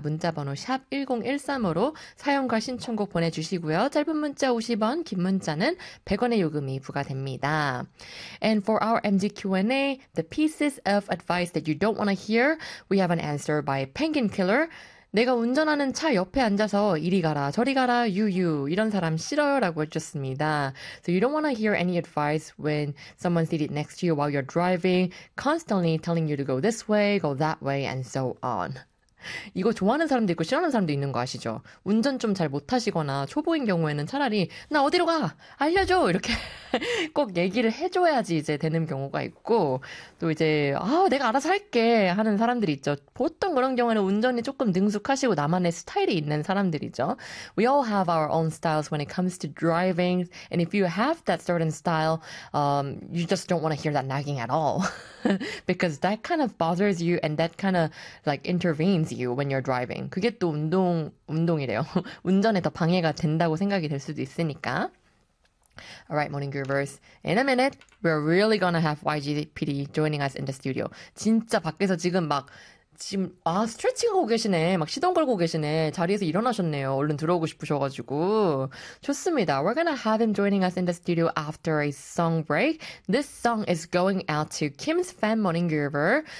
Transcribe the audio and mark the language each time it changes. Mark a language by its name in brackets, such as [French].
[Korean] 문자번호 샵 1013으로 사연과 신청곡 보내주시고요. 짧은 문자 50원, 긴 문자는 100원의 요금이 부과됩니다. [English] And for our MG Q&A, the pieces of advice that you don't want to hear, we have an answer by Penguin Killer. [Korean] 내가 운전하는 차 옆에 앉아서 이리 가라, 저리 가라, 유유, 이런 사람 싫어요 라고 해줬습니다. [English] So you don't want to hear any advice when someone's seated next to you while you're driving, constantly telling you to go this way, go that way, and so on. [Korean] 이거 좋아하는 사람도 있고 싫어하는 사람도 있는 거 아시죠? 운전 좀잘 못하시거나 초보인 경우에는 차라리, 나 어디로 가! 알려줘! 이렇게 꼭 얘기를 해줘야지 이제 되는 경우가 있고, 또 이제, 아, 내가 알아서 할게! 하는 사람들이 있죠. 보통 그런 경우에는 운전이 조금 능숙하시고 나만의 스타일이 있는 사람들이죠. [English] We all have our own styles when it comes to driving. And if you have that certain style, you just don't want to hear that nagging at all. Because that kind of bothers you and that kind of like intervenes. You when you're driving. [Korean] 그게 또 운동이래요. 운전에 더 방해가 된다고 생각이 될 수도 있으니까. [English] Alright, Morning Groovers. In a minute, we're really gonna have YGPD joining us in the studio. [Korean] 진짜 밖에서 지금 막 지금 아 스트레칭하고 계시네. 막 시동 걸고 계시네. 자리에서 일어나셨네요. 얼른 들어오고 싶으셔가지고. 좋습니다. [English] We're gonna have him joining us in the studio after a song break. This song is going out to Kim's fan Morning Groover.